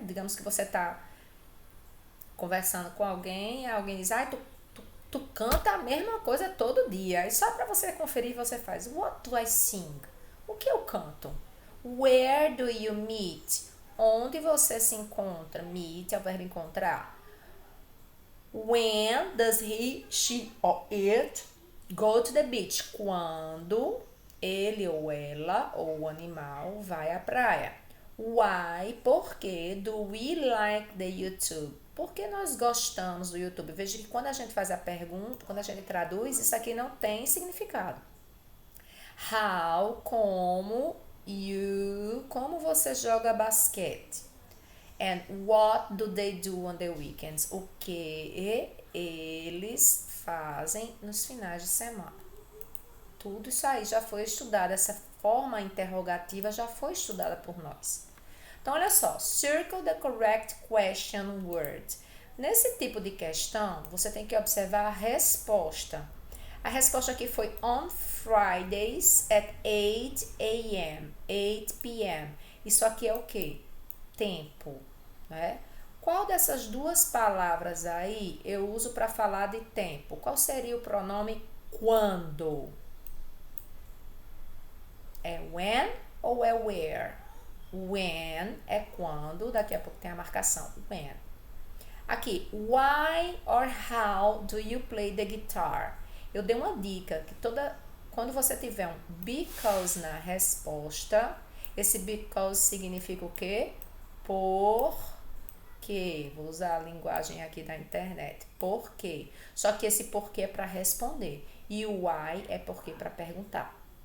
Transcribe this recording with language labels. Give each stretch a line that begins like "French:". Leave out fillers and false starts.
Portuguese: Digamos que você está conversando com alguém e alguém diz, tu canta a mesma coisa todo dia. E só para você conferir, você faz,
English: what do I sing?
Portuguese: O que eu canto?
English: Where do you meet?
Portuguese: Onde você se encontra? Meet é o verbo encontrar.
English: When does he, she or it go to the beach?
Portuguese: Quando ele ou ela ou o animal vai à praia. Why? Por que
English: do we like the YouTube?
Portuguese: Por que nós gostamos do YouTube? Veja que quando a gente faz a pergunta, quando a gente traduz, isso aqui não tem significado. How? Como? You? Como você joga basquete?
English: And what do they do on the weekends?
Portuguese: O que eles fazem nos finais de semana? Tudo isso aí já foi estudado, essa forma interrogativa já foi estudada por nós. Então, olha só,
English: circle the correct question word.
Portuguese: Nesse tipo de questão, você tem que observar a resposta. A resposta aqui foi
English: on Fridays at 8 a.m., 8 p.m.
Portuguese: Isso aqui é o quê? Tempo, né? Qual dessas duas palavras aí eu uso para falar de tempo? Qual seria o pronome quando? É when ou é where? When é quando, daqui a pouco tem a marcação, when.
English: Aqui, why or how do you play the guitar?
Portuguese: Eu dei uma dica que quando você tiver um because na resposta, esse because significa o quê? Por quê? Vou usar a linguagem aqui da internet. Por quê? Só que esse porquê é para responder e o why é porque para perguntar.